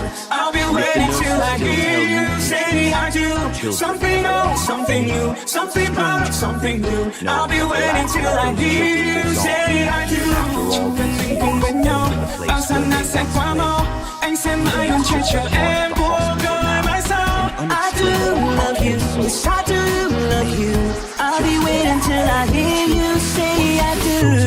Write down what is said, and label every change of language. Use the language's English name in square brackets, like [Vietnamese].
[English] I'll be waiting till I hear you say I do. Something old, something new, something proud, something new. I'll be waiting till I hear you say I do. [Vietnamese] Cần mình cùng bên nhau, bao gian nan sẽ qua mau. Anh sẽ mãi luôn che chở em cuộc đời mãi sau. [English] I do love you, yes I do love you. I'll be waiting till I hear you say I do.